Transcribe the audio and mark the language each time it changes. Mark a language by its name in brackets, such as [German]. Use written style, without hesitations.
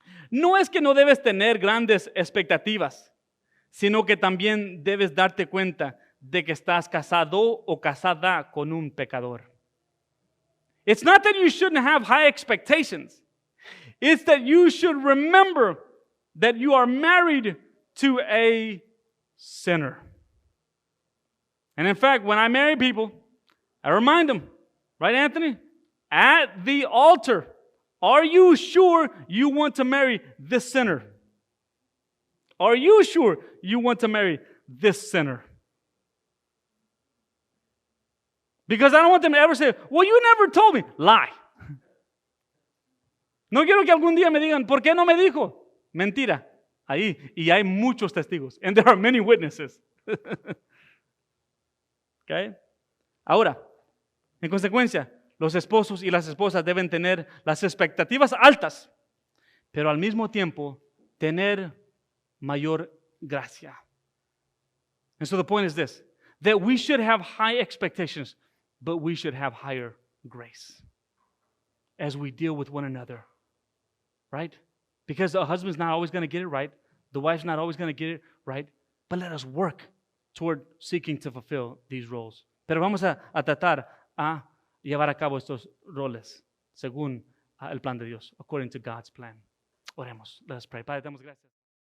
[Spanish] No es que no debes tener grandes expectativas, sino que también debes darte cuenta de que estás casado o casada con un pecador. [English] It's not that you shouldn't have high expectations. It's that you should remember that you are married to a sinner. And in fact, when I marry people, I remind them, right, Anthony? At the altar, are you sure you want to marry this sinner? Are you sure you want to marry this sinner? Because I don't want them to ever say, well, you never told me. Lie. [Spanish] No quiero que algún día me digan, ¿por qué no me dijo? Mentira. Ahí, y hay muchos testigos. [English] And there are many witnesses. Okay? [Spanish] Ahora, en consecuencia, los esposos y las esposas deben tener las expectativas altas, pero al mismo tiempo tener mayor gracia. [English] And so the point is this, that we should have high expectations, but we should have higher grace as we deal with one another. Right? Because the husband's not always going to get it right. The wife's not always going to get it right. But let us work toward seeking to fulfill these roles. [Spanish] Pero vamos a tratar a llevar a cabo estos roles según el plan de Dios, [English] according to God's plan. [Spanish] Oremos. [English] Let us pray. [Spanish] Padre, damos gracias.